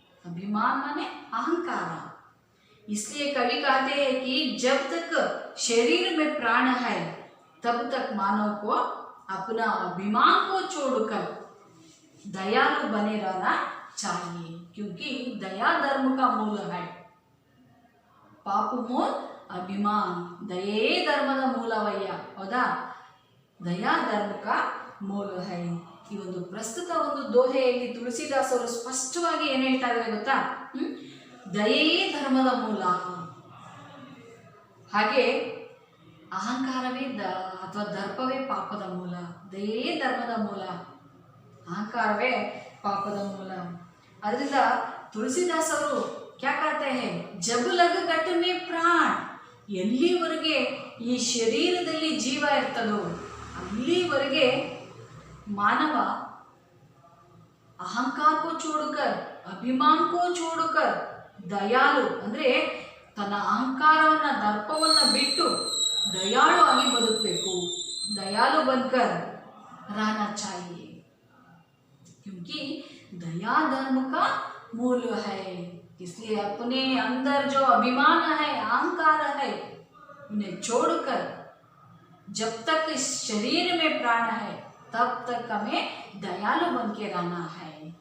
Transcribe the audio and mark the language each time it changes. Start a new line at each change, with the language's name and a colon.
Hindi: अभिमान माने अहंकार. इसलिए कवि कहते हैं कि जब तक शरीर में प्राण है तब तक मानव को अपना अभिमान को छोड़कर दयालु बने रहना चाहिए, क्योंकि दया धर्म का मूल है. पाप मूल अभिमान, दये धर्मದ
Kannada: ಮೂಲವಯ್ಯ, ಹೌದಾ. ದಯಾ ಧರ್ಮ का ಮೂಲ है. ಈ ಒಂದು ಪ್ರಸ್ತುತ ಒಂದು ದೋಹೆಯಲ್ಲಿ ತುಳಸಿದಾಸ್ ಅವರು ಸ್ಪಷ್ಟವಾಗಿ ಏನು ಹೇಳ್ತಾ ಇದ್ದಾರೆ ಗೊತ್ತಾ, ದಯೇ ಧರ್ಮದ ಮೂಲ. ಹಾಗೆ ಅಹಂಕಾರವೇ ಅಥವಾ ದರ್ಪವೇ ಪಾಪದ ಮೂಲ, ದಯೆಯೇ ಧರ್ಮದ ಮೂಲ, ಅಹಂಕಾರವೇ ಪಾಪದ ಮೂಲ. ಅದರಿಂದ ತುಳसीदास ಅವರು
Hindi: क्या कहते हैं, जब लग घट में प्राण,
Kannada: ಎಲ್ಲಿವರೆಗೆ ಈ ಶರೀರದಲ್ಲಿ ಜೀವ ಇರ್ತದೋ ಅಲ್ಲಿವರೆಗೆ ಮಾನವ ಅಹಂಕಾರ ಕೋ छोड़कर, ಅಭಿಮಾನ ಕೋ छोड़कर ದಯಾಳು ಅಂದ್ರೆ ತನ್ನ ಅಹಂಕಾರವನ್ನ ದರ್ಪವನ್ನ ಬಿಟ್ಟು ದಯಾಳು ಆಗಿ ಬದುಕಬೇಕು.
Hindi: दयालु बनकर रहना चाहिए, क्योंकि दया धर्म का मूल है. इसलिए अपने अंदर जो अभिमान है, अहंकार है, उन्हें छोड़कर जब तक इस शरीर में प्राण है तब तक हमें दयालु बन के रहना है.